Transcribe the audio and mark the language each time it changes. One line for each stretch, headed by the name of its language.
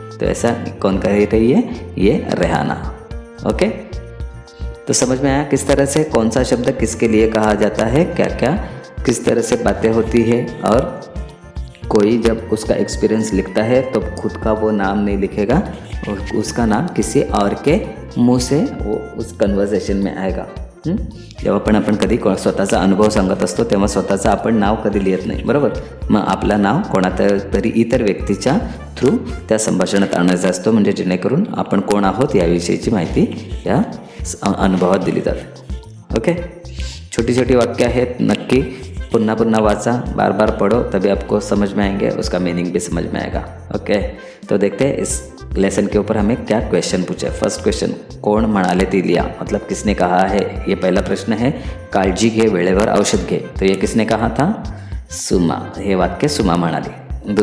Hindi: तो ऐसा कौन कह रही है, ये रेहाना। ओके, तो समझ में आया किस तरह से कौन सा शब्द किसके लिए कहा जाता है, क्या क्या किस तरह से बातें होती है। और कोई जब उसका एक्सपीरियंस लिखता है तो खुद का वो नाम नहीं लिखेगा, और उसका नाम किसी और के मुंह से वो उस कन्वर्सेशन में आएगा।
Marathi: जेव्हा पण आपण कधी स्वतःचा अनुभव सांगत असतो तेव्हा स्वतःचं आपण नाव कधी लिहित नाही, बरोबर। मग आपलं नाव कोणातरी इतर व्यक्तीच्या थ्रू त्या संभाषणात आणायचं असतो, म्हणजे जेणेकरून आपण कोण आहोत याविषयीची माहिती या अनुभवात दिली जाते।
Hindi: ओके,
Marathi: छोटी छोटी वाक्य आहेत, नक्की पुन्हा पुन्हा वाचा,
Hindi: बार बार पढ़ो, तभी आपको समझ में आएंगे, उसका मीनिंग भी समझ में आएगा। ओके, तो देखते हैं इस लेसन के ऊपर हमें क्या क्वेश्चन पूछे। फर्स्ट क्वेश्चन,
Marathi: कोण म्हणाले ती लिया,
Hindi: मतलब किसने कहा है, ये पहला प्रश्न है।
Marathi: काळजी घे, वेळेवर औषध घे,
Hindi: तो ये किसने कहा था,
Marathi: सुमा, हे वाक्य सुमा म्हणाली।